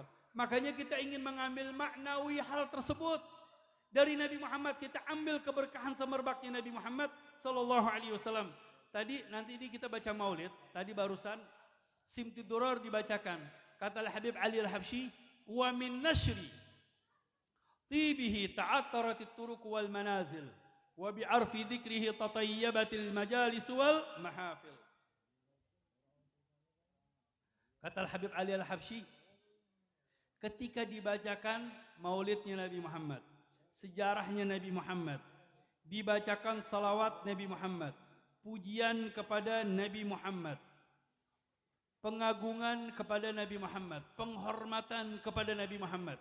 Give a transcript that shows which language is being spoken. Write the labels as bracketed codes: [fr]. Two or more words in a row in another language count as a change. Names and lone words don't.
[id] Makanya kita ingin mengambil maknawi hal tersebut. Dari Nabi Muhammad kita ambil keberkahan semerbaknya Nabi Muhammad SAW. Tadi nanti ini kita baca maulid. Tadi barusan Simtud Durar dibacakan. Kata Habib Ali Al-Habsyi, [ar] ومن نشر طيبه تعطرت الطرق والمنازل وبعرف ذكره تطيبت المجالس والمحافل. [id] Kata Habib Ali Al-Habsyi, ketika dibacakan maulidnya Nabi Muhammad, sejarahnya Nabi Muhammad, dibacakan salawat Nabi Muhammad, pujian kepada Nabi Muhammad, pengagungan kepada Nabi Muhammad, penghormatan kepada Nabi Muhammad.